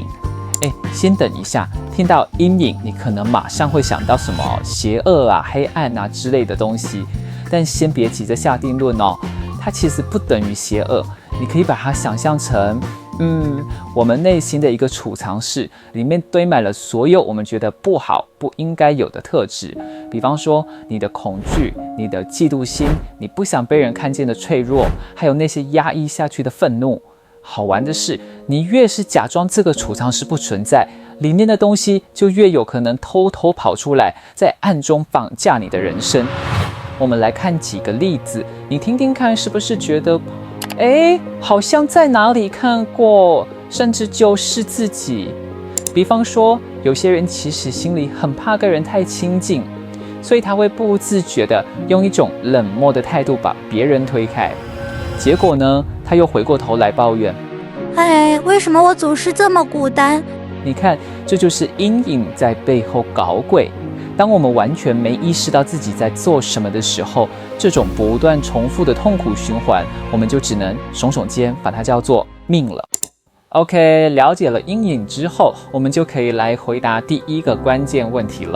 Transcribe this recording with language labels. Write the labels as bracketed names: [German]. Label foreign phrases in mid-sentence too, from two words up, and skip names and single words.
[Chinese] 先等一下，聽到陰影，你可能馬上會想到什麼邪惡啊、黑暗啊之類的東西，但先別急着下定論哦，它其實不等於邪惡，你可以把它想象成我們內心的一個儲藏室，裡面堆滿了所有我們覺得不好、不應該有的特質。比方說，你的恐懼、你的嫉妒心、你不想被人看見的脆弱，還有那些壓抑下去的憤怒。好玩的是，你越是假裝這個儲藏室不存在，裡面的東西就越有可能偷偷跑出來，在暗中綁架你的人生。我們來看幾個例子，你聽聽看，是不是覺得好像在哪裡看過，甚至就是自己。比方說，有些人其實心裡很怕跟人太親近，所以他會不自覺地用一種冷漠的態度把別人推開。結果呢，他又回過頭來抱怨： 為什麼我總是這麼孤單？你看，這就是陰影在背後搞鬼。當我們完全沒意識到自己在做什麼的時候，這種不斷重複的痛苦循環，我們就只能聳聳肩，把它叫做命了。OK， 了解了陰影之後，我們就可以來回答第一個關鍵問題了。